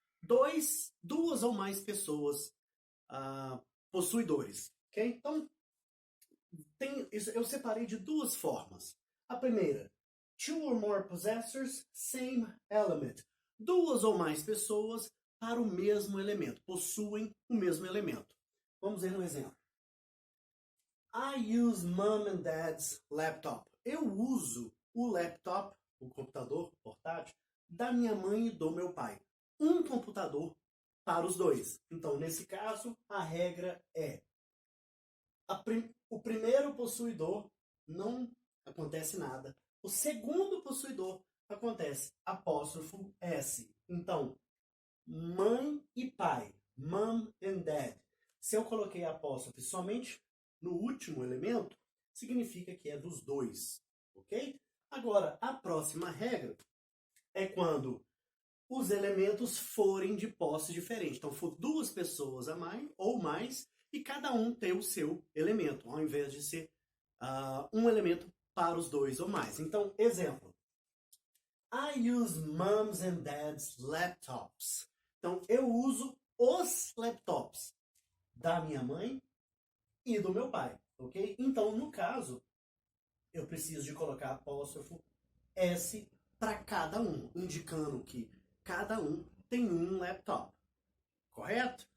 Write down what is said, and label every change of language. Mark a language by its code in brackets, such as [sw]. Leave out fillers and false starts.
[pt] Duas ou mais pessoas possuidores. Ok? Então, eu separei de duas formas. A primeira, [en] two or more possessors, same element. [pt] Duas ou mais pessoas para o mesmo elemento, possuem o mesmo elemento. Vamos ver um exemplo. [en] I use mom and dad's laptop. [pt] Eu uso o laptop, o computador portátil, da minha mãe e do meu pai. Um computador para os dois. Então, nesse caso, a regra é o primeiro possuidor não acontece nada. O segundo possuidor acontece apóstrofo S. Então, mãe e pai, [en] mom and dad. [pt] Se eu coloquei apóstrofe somente no último elemento, significa que é dos dois, ok? Agora, a próxima regra é quando os elementos forem de posse diferente. Então, for duas pessoas a mais ou mais, e cada um tem o seu elemento, ao invés de ser um elemento para os dois ou mais. Então, exemplo. [en] I use mom's and dad's laptops. [pt] Então, eu uso os laptops da minha mãe e do meu pai, ok? Então, no caso, eu preciso de colocar apóstrofo S para cada um, indicando que cada um tem um laptop, correto?